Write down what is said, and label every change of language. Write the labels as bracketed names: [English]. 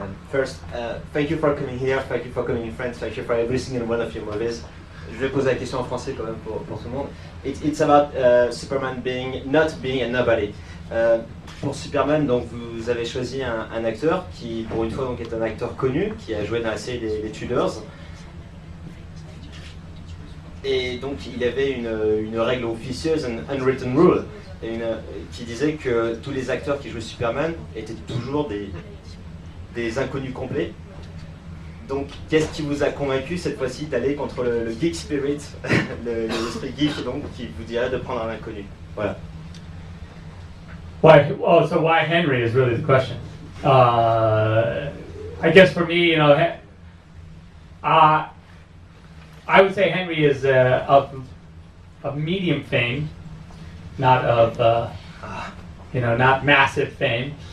[English] First, thank you for coming here, thank you for coming in France, thank you for every single one of your movies. [French] Je vais poser la question en français quand même pour tout le monde. [English] It's about Superman not being a nobody. [French] Pour Superman, donc vous avez choisi un acteur qui, pour une fois, donc est un acteur connu, qui a joué dans la série des Tudors. Et donc il avait une règle officieuse, une [English] unwritten rule, [French] qui disait que tous les acteurs qui jouaient Superman étaient toujours des inconnus complets. Donc qu'est-ce qui vous a convaincu cette fois-ci d'aller contre le [English] geek spirit, [French] l'esprit geek, donc qui vous dirait de prendre un inconnu? Voilà. [English] So why Henry is really the question. I guess for me, I would say Henry is of medium fame, not of not massive fame.